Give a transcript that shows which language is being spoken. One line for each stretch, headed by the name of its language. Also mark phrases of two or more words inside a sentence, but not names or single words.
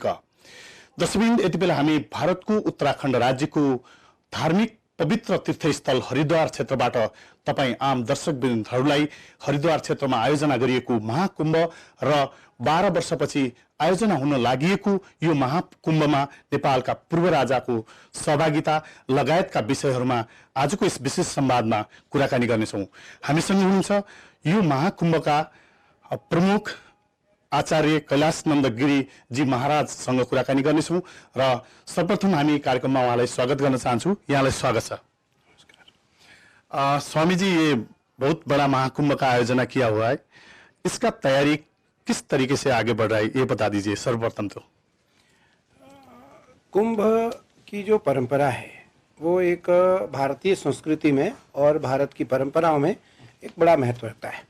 Nepali: दर्शकवृन्द, यति बेला हामी भारतको उत्तराखण्ड राज्यको धार्मिक पवित्र तीर्थस्थल हरिद्वार क्षेत्रबाट तपाईं आम दर्शकवृन्दहरूलाई हरिद्वार क्षेत्रमा आयोजना गरिएको महाकुम्भ र 12 वर्षपछि आयोजना हुन लागिएको यो महाकुम्भमा नेपालका पूर्व राजाको सहभागिता लगायतका विषयहरूमा आजको यस विशेष संवादमा कुराकानी गर्नेछौँ। हामीसँग हुनुहुन्छ यो महाकुम्भका प्रमुख आचार्य कैलाशनन्द गिरी जी महाराजसँग कुराकानी गर्नेछौँ र सर्वप्रथम हामी कार्यक्रममा उहाँलाई स्वागत गर्न चाहन्छु। यहाँलाई स्वागत छ।
Hindi: स्वामी जी, ये बहुत बड़ा महाकुंभ का आयोजना किया हुआ है, इसका तैयारी किस तरीके से आगे बढ़ रहा है, ये बता दीजिए सर्वप्रथम। तो कुंभ की जो परंपरा है वो एक भारतीय संस्कृति में और भारत की परंपराओं में एक बड़ा महत्व रखता है।